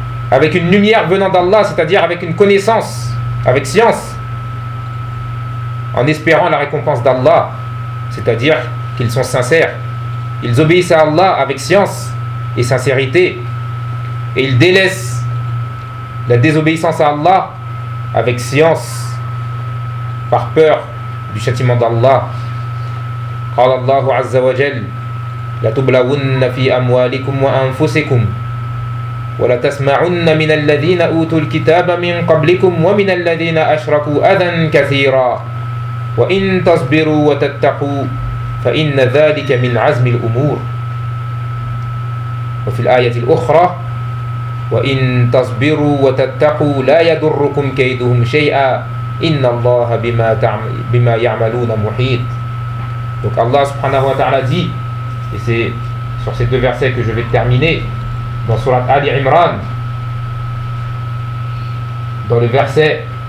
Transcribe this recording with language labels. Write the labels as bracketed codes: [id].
[fr] Avec une lumière venant d'Allah, c'est-à-dire avec une connaissance, avec science, en espérant la récompense d'Allah, c'est-à-dire qu'ils sont sincères. Ils obéissent à Allah avec science et sincérité, et ils délaissent la désobéissance à Allah avec science, par peur du châtiment d'Allah. [ar] قال الله عز وجل لتبلغن في أموالكم وأنفسكم ولا تسمعن من الذين أوتوا الكتاب من قبلكم ومن الذين أشركوا أذى كثيرا وإن تصبروا وتتقوا فإن ذلك من عزم الأمور. وفي الآية الأخرى وإن تصبروا وتتقوا لا يضركم كيدهم شيئا إن الله بما يعملون محيط. [fr] Donc Allah subhanahu wa ta'ala dit, et c'est sur ces deux versets que je vais terminer, dans sourate Ali Imran, dans le verset